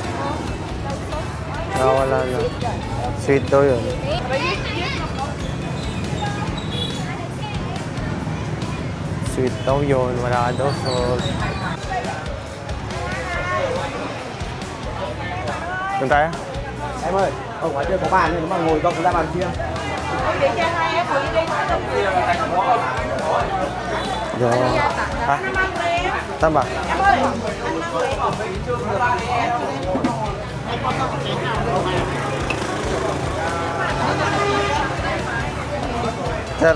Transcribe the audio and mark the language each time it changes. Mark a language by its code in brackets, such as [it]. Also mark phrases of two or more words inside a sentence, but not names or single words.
[tl] Wala na. Sweet daw yun. Sweet daw yun. Wala daw sauce. Doon tayo? [vi] Em ơi, ở ngoài kia có bàn nhưng mà ngồi không, chúng ta bàn kia. [tl] Diyan. Ha? Saan ba? Sir,